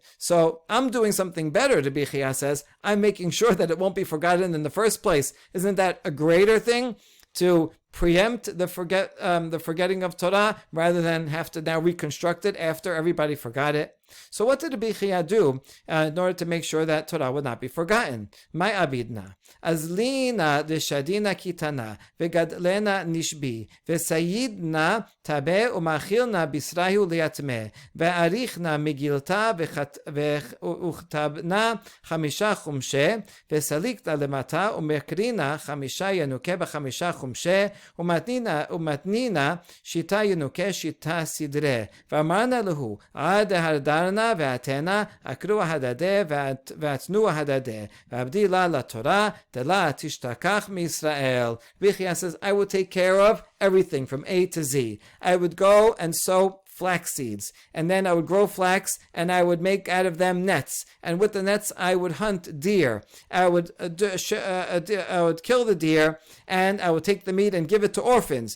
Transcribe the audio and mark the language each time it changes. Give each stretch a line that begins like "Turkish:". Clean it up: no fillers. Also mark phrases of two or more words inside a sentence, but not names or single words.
English: So I'm doing something better, Rabbi Chia says. I'm making sure that it won't be forgotten in the first place. Isn't that a greater thing? To preempt the forgetting of Torah rather than have to now reconstruct it after everybody forgot it. So what did Rabbi Chia do in order to make sure that Torah would not be forgotten?
Aramaic: מאי עבידנא אזלינא ושדינא כיתנא וגדלנא נישבי וציידנא טביי ומאכילנא בישרא ליתמי ואריכנא מגילתא וכתבנא חמשה חומשי וסליקנא למתא ומקרינא חמשה ינוקי בחמשה חומשי ומתנינא שיתא ינוקי שיתא סדרי ואמרנא להו עד דהדרנא ואתינא אקרו הדדי ואתנו הדדי ועבדי לה לתורה דלא תשתכח מישראל.
English: Rabbi Chia says, I will take care of everything from A to Z. I would go and sow flax seeds, and then I would grow flax, and I would make out of them nets, and with the nets I would hunt deer. I would kill the deer, and I would take the meat and give it to orphans.